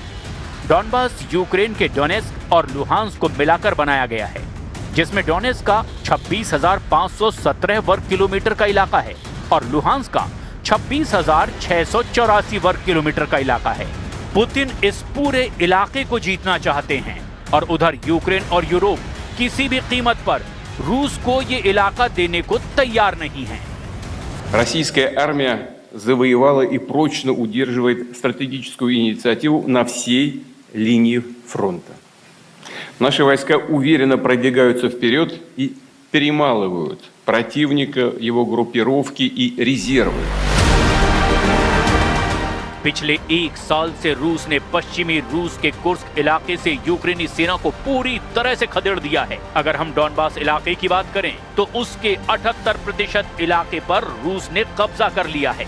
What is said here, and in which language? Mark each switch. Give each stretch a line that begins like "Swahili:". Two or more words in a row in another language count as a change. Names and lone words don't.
Hindi: डॉनबास यूक्रेन के डोनेस्क और लुहांस्क को मिलाकर बनाया गया है, जिसमें डोनेस्क का 26,517 वर्ग किलोमीटर का इलाका है और लुहांस्क का 26,684 वर्ग किलोमीटर का इलाका है। पुतिन इस पूरे इलाके को जीतना चाहते हैं और उधर यूक्रेन और यूरोप किसी भी कीमत पर रूस को ये इलाका देने को तैयार नहीं है।
Russian: Российская армия завоевала и прочно удерживает стратегическую инициативу на всей линии фронта. Наши войска уверенно продвигаются вперед и перемалывают противника, его группировки и резервы.
Hindi: पिछले 1 साल से रूस ने पश्चिमी रूस के कुर्स्क इलाके से यूक्रेनी सेना को पूरी तरह से खदेड़ दिया है। अगर हम डॉनबास इलाके की बात करें तो उसके 78% इलाके पर रूस ने कब्जा कर लिया है।